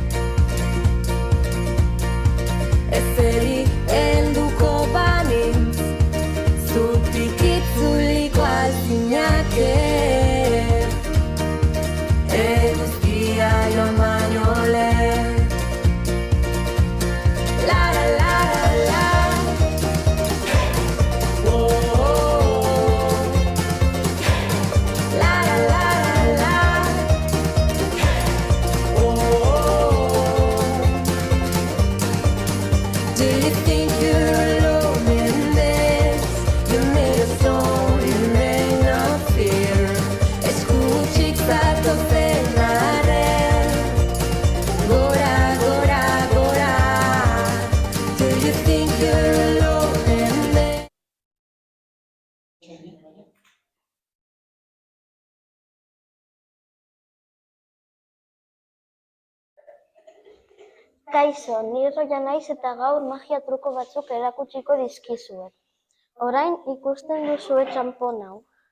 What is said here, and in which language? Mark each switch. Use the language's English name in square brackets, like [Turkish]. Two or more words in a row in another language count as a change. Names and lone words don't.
[Basque] Ezeri helduko banintz, zutik itzuliko alzinake. Eguzkia joan baino lehen. La la la la la. La la la la la. [English] Do you think you're alone in this? You made a song, you may not fear. [Basque] Eskutik zatozen arren. Gora, gora, gora. [English] Do you think you're alone in this? [Basque] Kaixo, ni Roia naiz eta gaur magia truko batzuk erakutsiko dizkizuet. Orain ikusten duzue txanpon hau.